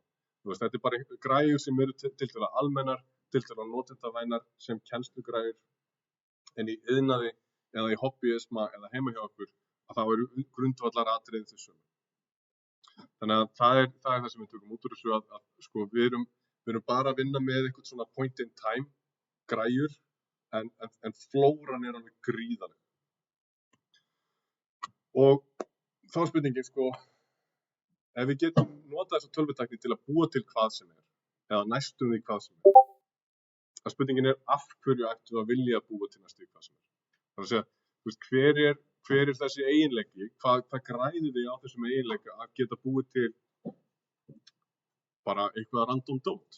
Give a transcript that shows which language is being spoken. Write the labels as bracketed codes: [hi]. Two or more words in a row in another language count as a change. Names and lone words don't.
[is] Þú veist, þetta er bara græjur sem eru tiltölulega almennar, tiltölulega notendavænar sem kennslugræjur, en í iðnaði eða í hobbyisma eða heima hjá okkur að þá eru grundvallaratriði þau sömu. Þannig að það er það sem við tökum út úr þessu að sko við erum bara að vinna með einhvern svona [en] point in time [is] græjur en flóran er alveg gríðarleg. Og þá er spurningin sko, ef við getum notað þessa tölvutækni til að búa til hvað sem eða næstum því hvað sem að spurningin er af hverju ættum við að vilja búa til næstum því hvað sem Það er að segja, þú veist, hver er þessi eiginleiki, hvað græðir þið á þessum eiginleika að geta búið til bara eitthvað random dót?